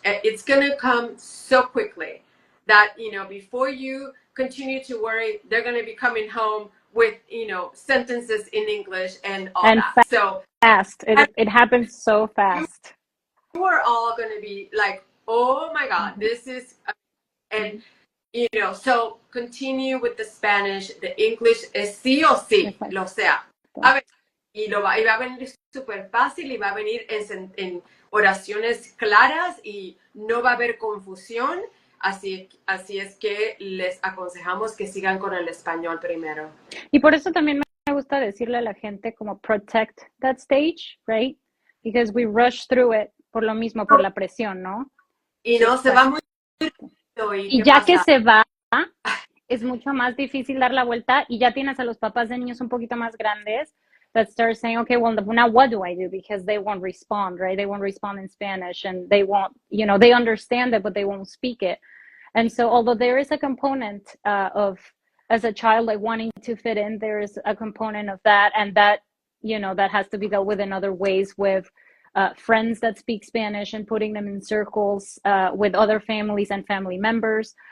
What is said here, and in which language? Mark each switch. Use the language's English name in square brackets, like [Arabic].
[English] It's gonna come so quickly that before you continue to worry, they're gonna be coming home with sentences in English and all and that. So fast. It happens so fast. We're all going to be like, oh my God, this is, and so continue with the Spanish. [Spanish] The English es sí o sí, lo sea. Y va a venir súper fácil, y va a venir en oraciones claras, y no va a haber confusión. Así es que les aconsejamos que sigan con el español primero. Y por eso también me gusta decirle a la gente como protect that stage, right? Because we rush through it por lo mismo, por la presión, ¿no? Y no, se va muy rápido. Y ya pasa? Que se va, es mucho más difícil dar la vuelta, y ya tienes a los papás de niños un poquito más grandes that start saying, okay, well, now what do I do? [English] Because they won't respond, right? They won't respond in Spanish, and they won't, they understand it, but they won't speak it. And so although there is a component of, as a child, like wanting to fit in, there is a component of that, and that, that has to be dealt with in other ways, with friends that speak Spanish and putting them in circles with other families and family members.